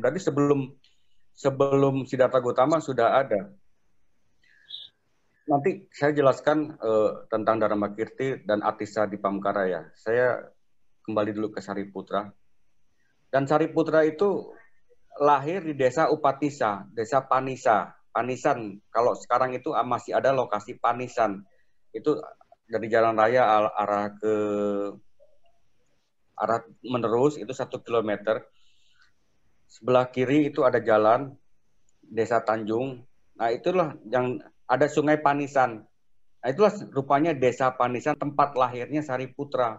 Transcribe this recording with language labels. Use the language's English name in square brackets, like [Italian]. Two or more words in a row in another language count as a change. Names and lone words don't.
[Indonesian] Berarti sebelum Siddhartha Gautama sudah ada. Nanti saya jelaskan tentang Dharmakirti dan Atisa di Pamkaraya. Saya kembali dulu ke Sariputra. Dan Sariputra itu lahir di desa Upatisa, desa Panisa. Panisan. Kalau sekarang itu masih ada lokasi Panisan. Itu dari jalan raya arah menerus itu 1 kilometer. Sebelah kiri itu ada jalan Desa Tanjung. Nah, itulah yang ada Sungai Panisan. Nah, itulah rupanya Desa Panisan, tempat lahirnya Sariputra.